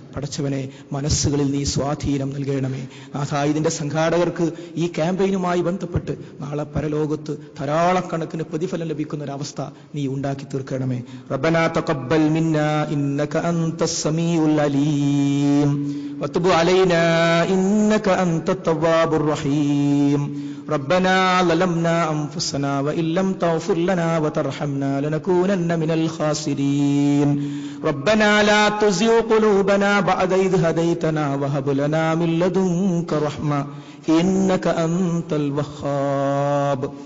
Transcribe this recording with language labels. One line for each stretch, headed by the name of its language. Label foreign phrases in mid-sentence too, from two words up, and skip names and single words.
Malayalam: പടച്ചവനെ, മനസ്സുകളിൽ നീ സ്വാധീനം നൽകണമേ. ഇതിന്റെ സംഘാടകർക്ക് ഈ ക്യാമ്പയിനുമായി ബന്ധപ്പെട്ട് നാളെ പരലോകത്ത് ധാരാളക്കണക്കിന് പ്രതിഫലം ലഭിക്കുന്ന ഒരവസ്ഥ നീ ഉണ്ടാക്കി തീർക്കണമേ.
Arabic: ربنا تقبل منا إنك أنت السميع العليم وتب علينا إنك أنت التواب الرحيم. ربنا ظلمنا أنفسنا وإن لم تغفر لنا وترحمنا لنكونن من الخاسرين. ربنا لا تزغ قلوبنا بعد إذ هديتنا وهب لنا من لدنك رحمة إنك أنت الوهاب.